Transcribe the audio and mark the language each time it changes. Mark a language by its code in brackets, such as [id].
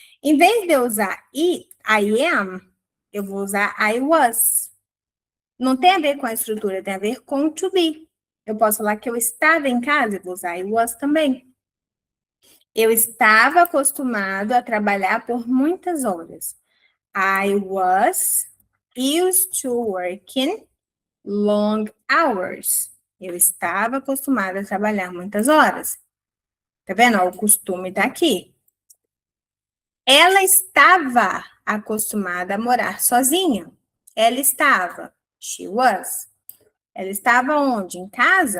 [pt] Em vez de eu usar [en] I am, [pt] eu vou usar [en] I was. [pt] Não tem a ver com a estrutura, tem a ver com to be. Eu posso falar que eu estava em casa, eu vou usar [en] I was [pt] também. Eu estava acostumado a trabalhar por muitas horas. [en] I was used to working long hours. [pt] Eu estava acostumada a trabalhar muitas horas. Tá vendo? O costume tá aqui. Ela estava acostumada a morar sozinha. Ela estava. [en] She was. [pt] Ela estava onde? Em casa?